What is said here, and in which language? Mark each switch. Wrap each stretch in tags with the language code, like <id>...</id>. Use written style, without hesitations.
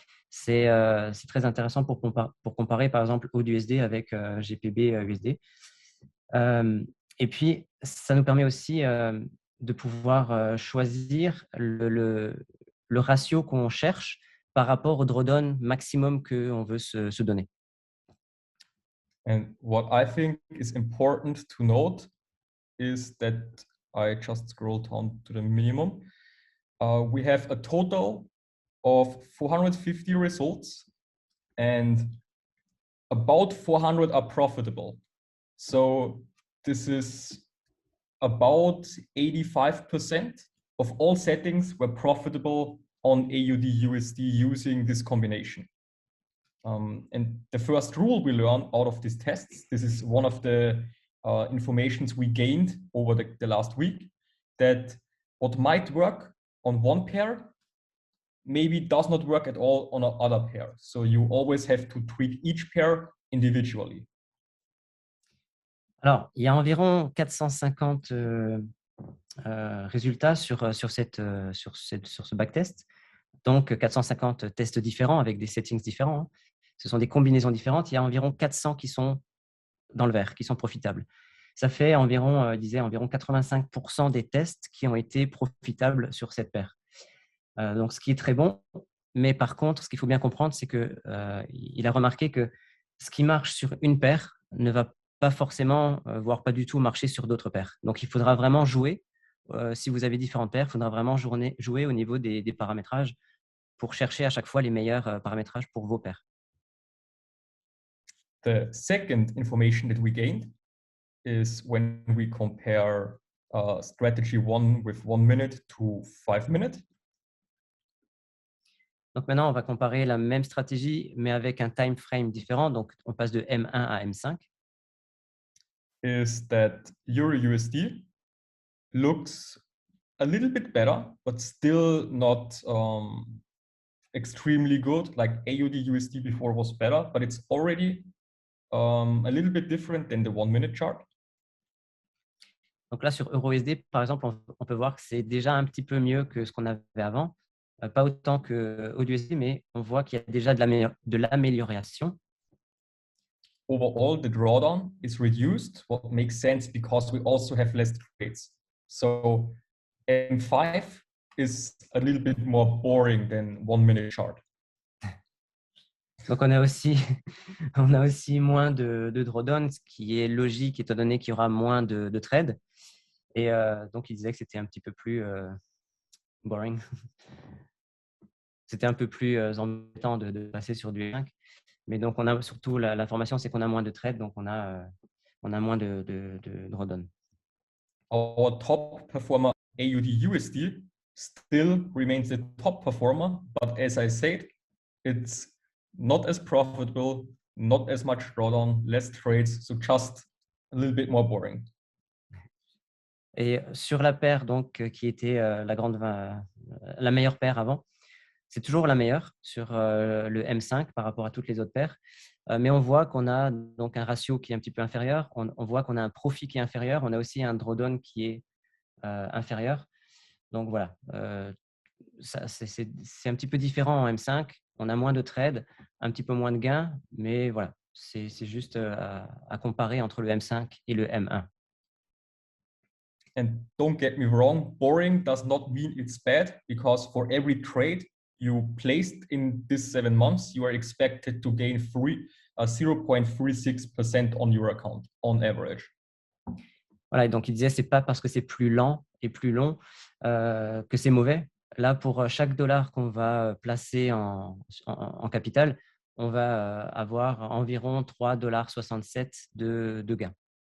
<fr>C'est très intéressant pour comparer, par exemple, AUD-USD avec GPB-USD. Et puis, ça nous permet aussi de pouvoir choisir le ratio qu'on cherche par rapport au drawdown maximum qu'on veut se donner.</fr> <en>And what I think is important to note is that I just scroll down to the minimum. We have a total of 450 results and about 400 are profitable. So this is about 85% of all settings were profitable on AUD-USD using this combination. And the first rule we learned out of these tests, this is one of the informations we gained over the last week, that what might work on one pair maybe does not work at all on another pair. So you always have to treat each pair individually.</en> <fr>Alors, il y a environ 450 résultats sur ce backtest. Donc, 450 tests différents avec des settings différents. Hein. Ce sont des combinaisons différentes. Il y a environ 400 qui sont dans le vert, qui sont profitables. Ça fait environ, environ 85% des tests qui ont été profitables sur cette paire. Donc, ce qui est très bon. Mais par contre, ce qu'il faut bien comprendre, c'est qu'il a remarqué que ce qui marche sur une paire ne va pas forcément, voire pas du tout marcher sur d'autres paires. Donc, il faudra vraiment jouer. Si vous avez différentes paires, il faudra vraiment jouer au niveau des paramétrages pour chercher à chaque fois les meilleurs paramétrages pour vos paires.</fr> <en>The second information that we gained is when we compare strategy 1 with 1 minute to 5 minutes.</en> <fr>Donc maintenant, on va comparer la même stratégie, mais avec un time frame différent. Donc, on passe de M1 à M5.</fr> <en>Is that EURUSD looks a little bit better, but still not extremely good. Like AUD/USD before was better, but it's already a little bit different than the 1 minute chart.</en> <fr>Donc là, sur EURUSD, par exemple, on peut voir que c'est déjà un petit peu mieux que ce qu'on avait avant. Pas autant que AUD/USD, mais on voit qu'il y a déjà de l'amélioration.</fr> <en>Overall, the drawdown is reduced, what makes sense because we also have less trades. So M5 is a little bit more boring than 1 minute chart.</en> <fr>Donc, on a aussi moins de drawdown, ce qui est logique étant donné qu'il y aura moins de trades. Et donc, il disait que c'était un petit peu plus boring. C'était un peu plus embêtant de passer sur du 5. Mais donc, on a surtout l'information, c'est qu'on a moins de trades, donc on a moins de drawdown.</fr> <en>Our top performer, AUD/USD, still remains the top performer, but as I said, it's not as profitable, not as much drawdown, less trades, so just a little bit more boring.</en> <fr>Et sur la paire donc, qui était la meilleure paire avant, c'est toujours la meilleure sur le M5 par rapport à toutes les autres paires. Mais on voit qu'on a donc un ratio qui est un petit peu inférieur. On voit qu'on a un profit qui est inférieur. On a aussi un drawdown qui est inférieur. Donc voilà, c'est un petit peu différent en M5. On a moins de trades, un petit peu moins de gains, mais voilà, c'est juste à comparer entre le M5 et le M1.</fr> <en>And don't get me wrong, boring does not mean it's bad, because for every trade you placed in this 7 months, you are expected to gain 0.36% on your account on average.</en> <fr>Voilà, et donc il disait c'est pas parce que c'est plus lent et plus long que c'est mauvais. Là, pour chaque dollar qu'on va placer en capital, on va avoir environ 3,67 $ de gain.</fr>